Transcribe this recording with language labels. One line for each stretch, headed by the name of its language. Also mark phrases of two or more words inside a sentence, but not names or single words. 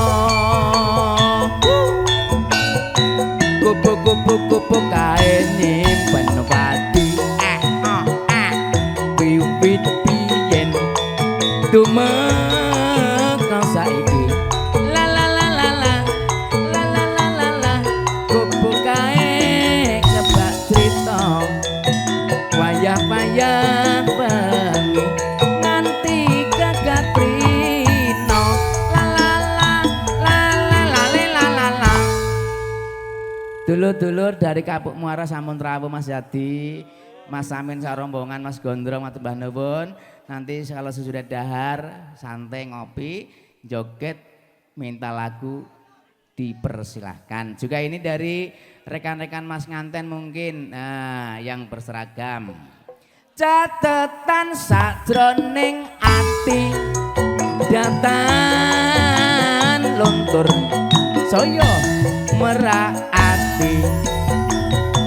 Javanese: gubuk kae nyimpen pati wiwit biyen dumeka saiki la la la la la la la la la la gubuk kae kebak crita wayah-wayah bengi nganti kagatrina la la la la la la la la. Dulur-dulur dari Kapuk Muara sampun rawuh Mas Yadi, Mas Samin sarombongan, Mas Gondrong, matur mbah nuwun.
Indonesian: Nanti kalau sesudah dahar santai ngopi, joget, minta lagu dipersilahkan. Juga ini dari rekan-rekan Mas Nganten mungkin yang berseragam.
Javanese: Catetan sajroning ati datan luntur saya merati